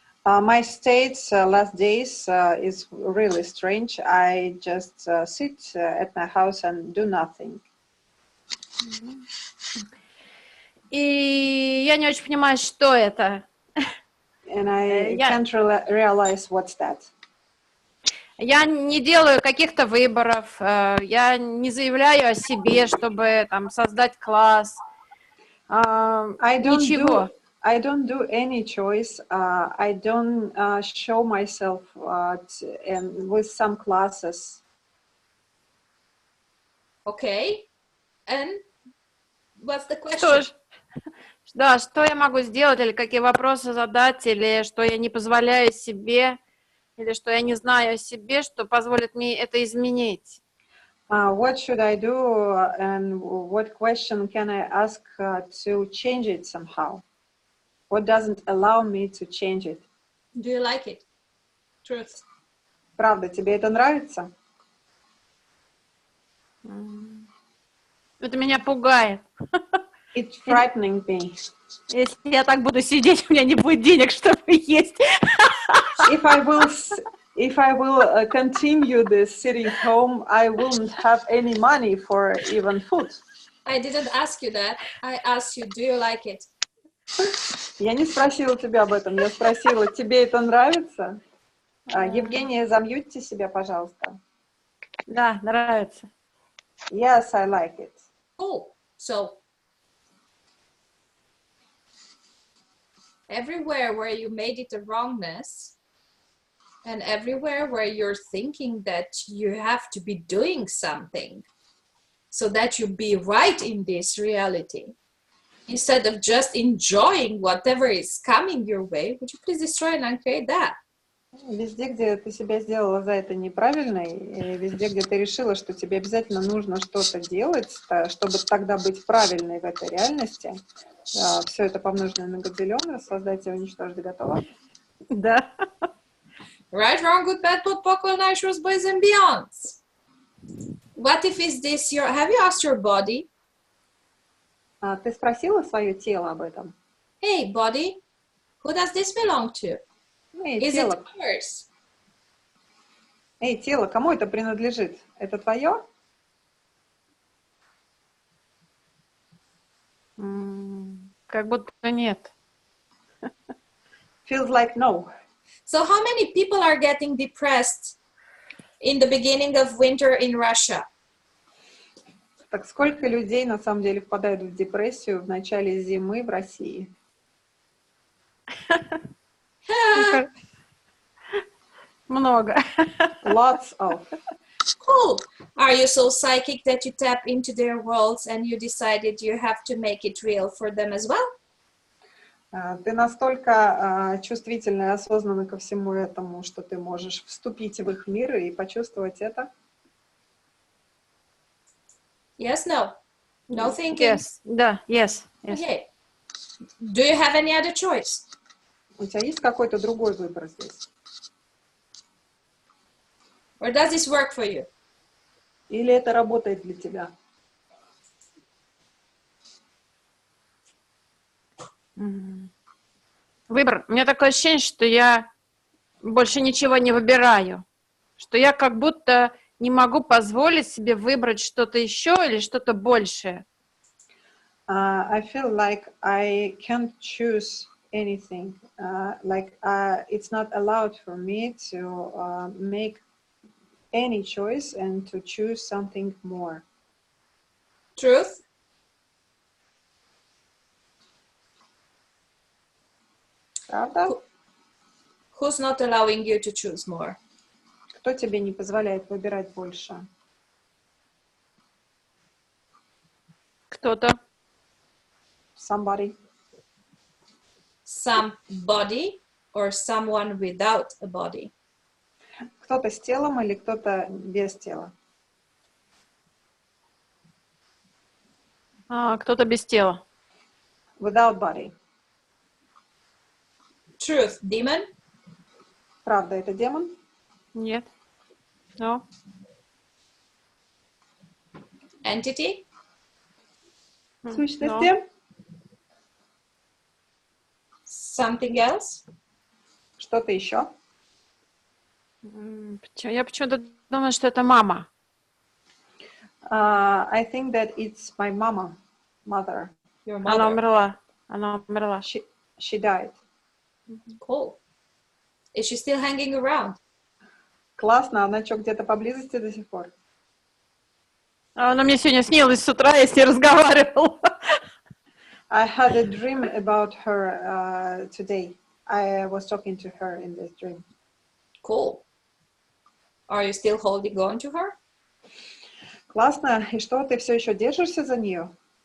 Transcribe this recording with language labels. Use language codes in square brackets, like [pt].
[en] My states last days is really strange. I just sit at my house and do nothing. [ru] И я не очень понимаю, что это. [en] And I Yeah. can't realize what's that. [ru] Я не делаю каких-то выборов, я не заявляю о себе, чтобы там создать класс. Ничего. [en] I don't do any choice. I don't show myself and with some classes. Okay. And what's the question? [ru] Что ж, да, что я могу сделать, или какие вопросы задать, или что я не позволяю себе, или что я не знаю о себе, что позволит мне это изменить. [en] What should I do and what question can I ask to change it somehow? What doesn't allow me to change it? Do you like it? Truth. [ru] Правда, тебе это нравится? Это меня пугает. [en] It's frightening me. [ru] Если я так буду сидеть, у меня не будет денег, чтобы есть. [en] If I will continue this sitting home, I won't have any money for even food. I didn't ask you that. I asked you, do you like it? [ru] Я не спросила тебя об этом, я спросила, тебе это нравится? Евгения, замьютьте себя, пожалуйста. Да, нравится. [en] Yes, I like it. Oh, so everywhere where you made it a wrongness, and everywhere where you're thinking that you have to be doing something so that you be right in this reality, instead of just enjoying whatever is coming your way, would you please destroy and uncreate that? [ru] Везде, где ты себя сделала за это неправильно, и везде, где ты решила, что тебе обязательно нужно что-то делать, чтобы тогда быть правильной в этой реальности, все это помноженное на Годзиллион, создать и уничтожить готово. Да. [en] Right, wrong, good, bad, pop, poco, nice, rose, boys, and beyonds. What if is this your... Have you asked your body? [ru] Ты спросила свое тело об этом? [en] Hey, body, who does this belong to? Is it yours? [ru] Эй, тело, кому это принадлежит? Это твое? Как будто нет. [en] Feels like no. So how many people are getting depressed in the beginning of winter in Russia? [ru] Так сколько людей на самом деле впадают в депрессию в начале зимы в России? Много. [en] Lots of. Cool. Are you so psychic that you tap into their worlds and you decided you have to make it real for them as well? [ru] Ты настолько чувствительна и осознанна ко всему этому, что ты можешь вступить в их мир и почувствовать это? [en] Yes, no. No thinking? Yes. [ru] Да, [en] yes. Okay. Do you have any other choice? [ru] У тебя есть какой-то другой выбор здесь? [en] Or does this work for you? [ru] Или это работает для тебя? Выбор. У меня такое ощущение, что я больше ничего не выбираю. Что я как будто не могу позволить себе выбрать что-то еще или что-то большее. [en] I feel like I can't choose anything. It's not allowed for me to make any choice and to choose something more. Truth? [ru] Правда? [en] Who's not allowing you to choose more? [ru] Кто тебе не позволяет выбирать больше? Кто-то. [en] Somebody. Somebody or someone without a body? [ru] Кто-то с телом или кто-то без тела? Кто-то без тела. [en] Without body. Truth, demon? [ru] Правда, это демон? Нет. [en] No. Entity? [ru] Сущности? [en] No. Something else? [ru] Что-то еще? Я почему-то думаю, что это мама. [en] I think that it's my mother. Your [ru] Она [en] mother. [ru] умерла. Она умерла. [en] She died. Cool. Is she still hanging around? [ru] Классно, она что, где-то поблизости до сих пор? Она мне сегодня снилась с утра, я с ней разговаривала. [en] I had a dream about her today. I was talking to her in this dream. Cool. Are you still holding on to her? [ru] Классно. И что, ты все еще держишься за нее?